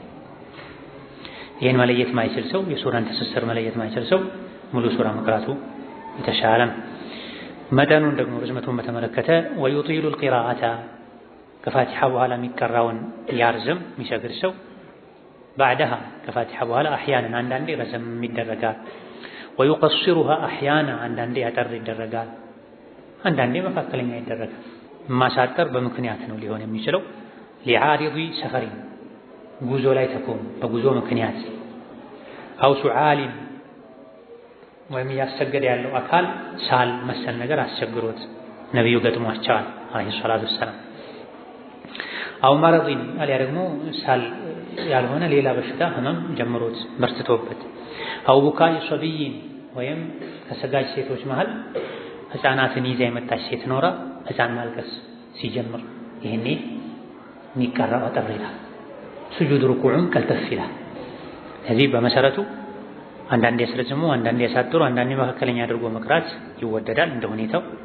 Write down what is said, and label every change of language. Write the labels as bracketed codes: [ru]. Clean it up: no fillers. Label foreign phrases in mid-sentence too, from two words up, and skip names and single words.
[am] ይሄን መለየት ማይችል ሰው የሱራን ትስስር መለየት ማይችል ሰው ሙሉ ሱራ መቅራቱ የተሻለ ነው። መጠኑን ደግሞ ርዝመቱን በተመለከተ [ar] ويطيل القراءة [am] ከፋቲሓ በኋላ የሚቀራውን ያርዝም የሚሰግድ ሰው بعدها ከፋቲሓ በኋላ አህያናን አንዳንዴ ረዘም ይደረጋል። [ar] ويقصرها احيانا [am] አንዳንዴ ያጠር ይደረጋል። አንዳንዴ መካከለኛ ይደረጋል። ማሳጠር በምክንያት ነው ሊሆን የሚችለው [ar] لعارض سفر [am] ጉዞ ላይ ተቆም በጉዞ ምክንያት [ar] أو سعال [am] ወይም ያሰገደ ያለው አካል ሳል መሰል ነገር አስቸግሮት ነብዩ ገጥሟቸዋል [ar] عليه الصلاة والسلام። أو مرض [am] አሊያ ደግሞ ሳል ያልሆነ ሌላ በሽታ ህመም ጀምሮት በርትቶበት [ar] أو بكاء صبي [am] ወይም ከሰጋጅ ሴቶች መሃል ህፃናትን ይዛ የመጣች ሴት ኖራ ህፃን ማልቀስ ሲጀምር ይሄኔ የሚቀራው አጠር ይላል። ስጁድ ሩኩዑን ቀልጠፍ ይላል። ከዚህ በመሰረቱ አንዳንዴ ያስረዝሙ አንዳንዴ ያሳጥሩ አንዳንዴ መካከለኛ አድርጎ መቅራት ይወደዳል እንደ ሁኔታው።